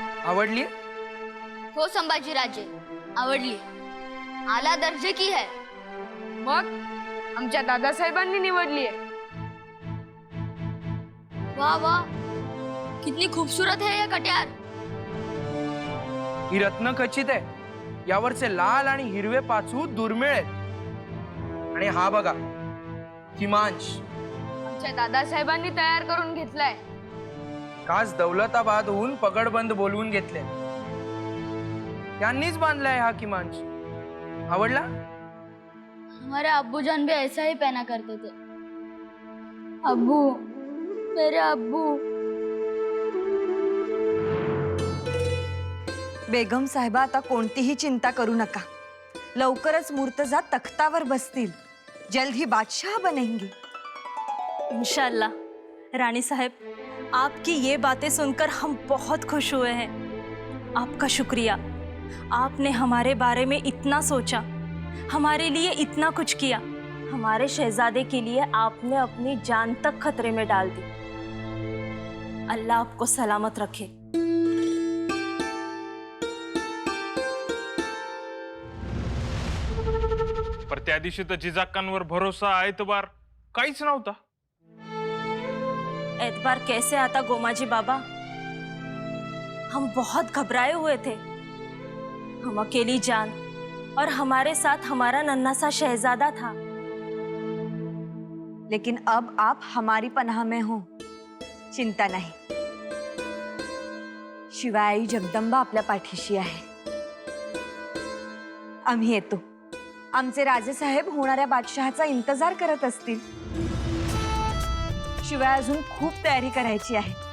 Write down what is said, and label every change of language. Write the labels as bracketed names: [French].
[Marathi] आवडली? हो संभाजीराजे, आवडली. [Hindi] आला दर्जे की है. [Marathi] मग आमच्या दादासाहेबांनी निवडली आहे. [Hindi] वाह वाह, कितनी खूबसूरत है ये कट्यार. [Marathi] ही रत्न खचित आहे. यावरचे लाल आणि हिरवे पाचू दुर्मिळ आहेत. आणि हा बघा, हिमांश. आमच्या दादासाहेबांनी तयार करून घेतलाय. खास दौलताबादहून पगडबंद बोलवून घेतले. त्यांनीच बांधलाय हा किमांश. आवडला? [Hindi] हमारे अब्बू जान भी ऐसा ही पहना करते थे. अब्बू, मेरे अब्बू. [Marathi] बेगम साहेबा, आता कोणतीही चिंता करू नका. लवकरच मुर्तजा तख्तावर बसतील. [Hindi] जल्द ही बादशाह बनेंगी. इंशाल्लाह रानी साहब, आपकी ये बातें सुनकर हम बहुत खुश हुए हैं. आपका शुक्रिया. आपने हमारे बारे में इतना सोचा, हमारे लिए इतना कुछ किया. हमारे शहजादे के लिए आपने अपनी जान तक खतरे में डाल दी. अल्लाह आपको सलामत रखे. [Marathi] पर त्या दिवशी तर जिजाक्कांवर भरोसा ऐतबार काहीच नव्हता. [Hindi] एतबार कैसे आता गोमाजी बाबा? हम बहुत घबराए हुए थे. हम अकेली जान और हमारे साथ हमारा नन्हा सा शहजादा था. लेकिन अब आप हमारी पनाह में हो. [Marathi] चिंता नाही. शिवाय आई जगदंबा आपल्या पाठीशी आहे. आम्ही येतो. आमचे राजेसाहेब होणाऱ्या बादशहाचा इंतजार करत असतील. शिवाय अजून खूप तयारी करायची आहे.